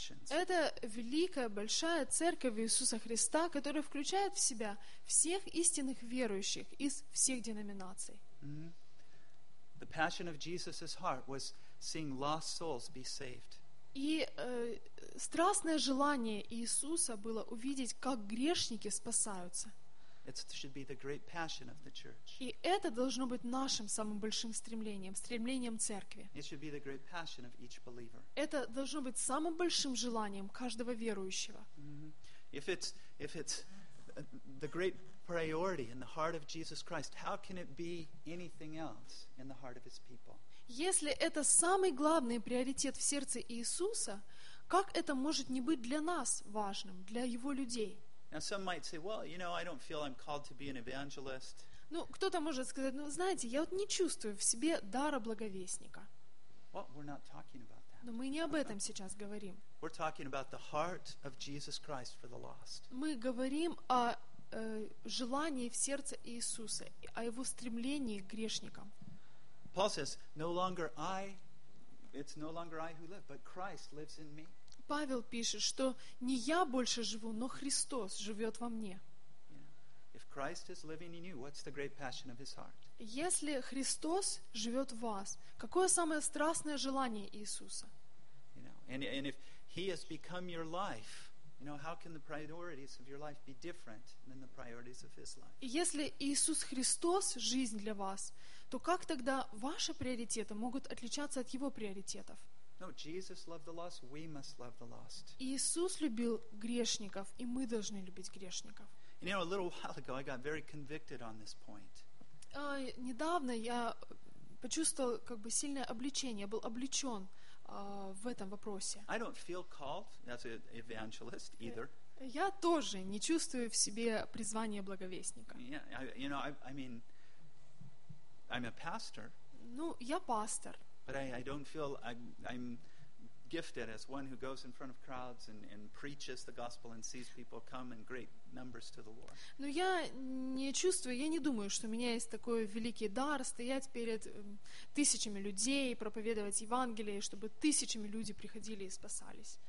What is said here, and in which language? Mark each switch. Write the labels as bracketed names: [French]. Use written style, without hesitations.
[Russian] Это великая, большая церковь Иисуса Христа, которая включает в себя всех истинных верующих из всех деноминаций. [English] The passion of Jesus' heart was seeing lost souls be saved. [Russian] И страстное желание Иисуса было увидеть, как грешники спасаются. [English] It should be the great passion of the church. [Russian] И это должно быть нашим самым большим стремлением, стремлением церкви. [English] It should be the great passion of each believer. [Russian] Это должно быть самым большим желанием каждого верующего. [English] If it's the great priority in the heart of Jesus Christ, how can it be anything else in the heart of his people? [Russian] Если это самый главный приоритет в сердце Иисуса, как это может не быть для нас важным, для его людей? [English] Now some might say, "Well, you know, I don't feel I'm called to be an evangelist." [Russian] Ну, кто-то может сказать: "Ну, знаете, я вот не чувствую в себе дара благовестника." [English] Well, we're not talking about that. [Russian] Но мы не об этом сейчас говорим. [English] We're talking about the heart of Jesus Christ for the lost. [Russian] Мы говорим о желании в сердце Иисуса, о его стремлении к грешникам. [English] Paul says, "No longer I, it's no longer I who live, but Christ lives in me." [Russian] Павел пишет, что не я больше живу, но Христос живет во мне. [English] If Christ is living in you, what's the great passion of his heart? [Russian] Если Христос живет в вас, какое самое страстное желание Иисуса? [English] And if he has become your life, You know, how can the priorities of your life be different than the priorities of his life? [Russian] Если Иисус Христос жизнь для вас, то как тогда ваши приоритеты могут отличаться от его приоритетов? [English] No, Jesus loved the lost, we must love the lost. [Russian] Иисус любил грешников, и мы должны любить грешников. [English] You know, a little while ago I got very convicted on this point. [Russian] Недавно я почувствовал как бы сильное обличение, был обличен в этом вопросе. [English] I don't feel called as an evangelist either. [Russian] Я тоже не чувствую в себе призвание благовестника. [English] Yeah, you know, I mean, I'm a pastor. [Russian] Ну, я пастор. [English] But I don't feel I'm gifted as one who goes in front of crowds and preaches the gospel and sees people come in great numbers to the Lord. [Russian] Но я не чувствую, я не думаю, что у меня есть такой великий дар стоять перед тысячами людей, проповедовать Евангелие, чтобы тысячами люди приходили и спасались.